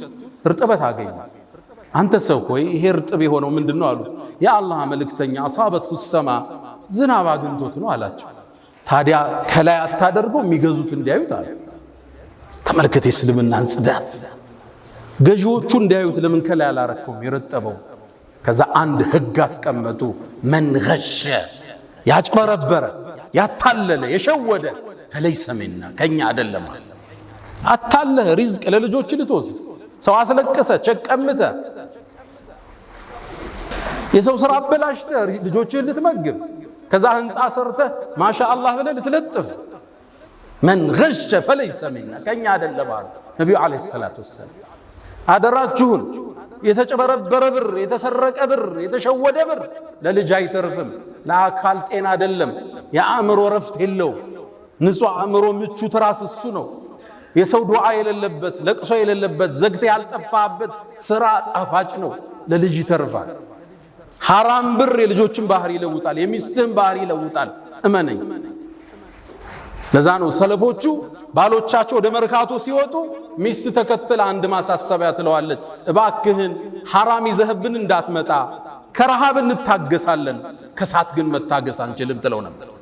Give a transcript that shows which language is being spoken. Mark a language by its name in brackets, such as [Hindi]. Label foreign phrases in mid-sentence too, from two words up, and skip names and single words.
[Amharic] እርጥበት አገኙ አንተ ሰው ሆይ ይሄ እርጥብ የሆነው ምንድነው አሉት ያ አላህ መልእክተኛ አሳበቱ ሰማ ዝናብ አግኝቶት ነው አላቸው ታዲያ ከላይ አታደርገው የሚገዙት እንዲያዩት አለ ተመልከተ እስልምናን ጽዳት ገዢዎቹ እንዲያዩት ለምን ከላይ አላረከውም ይረጠበው ከዛ አንድ ህግ አስቀመጡ [Arabic] من غش [Amharic] ያጭበረበረ ያታለለ የሸወደ [Arabic] فليس منا [Amharic] ከኛ አይደለም አታለህ ሪዝቅ ለልጆች ልትወስድ ሰው አስለቀሰ ቸቀምተ የሰው ስራ አበላሽተ ልጆችን ልትመግብ ከዛ ህንጻ ሰርተ ማሻአላህ ብለ ልትለጥፍ [Arabic] من غش فليس منا [Amharic] ከኛ አይደለም ነብዩ [Arabic] عليه الصلاة والسلام [Amharic] አደራችሁን የተጨበረበረ ብር የተሰረቀ ብር የተሸወደ ብር ለልጅ አይተርፍም ለአካል ጤና አይደለም የአእምሮ ረፍት የለው ንጹህ አእምሮ ምቹ ትራስ እሱ ነው የሰው ዱዓ የሌለበት ለቅሶ የሌለበት ዘግተ ያልጠፋበት ስራ ጣፋጭ ነው ለልጅ ይተርፋል حرام ብር የልጆችን ባህሪ ይለውጣል የሚስትህን ባህሪ ይለውጣል እመነኝ ለዛ ነው ሰለፎቹ ባሎቻቸው ወደ መርካቶ ሲወጡ ሚስት ተከተለ አንድ ማሳሰቢያ ትለዋለች እባክህን حرام ይዘህብን እንዳትመጣ ከረሃብ እንታገሳለን ከሳት ግን መታገስ አንችልም ትለው ነበር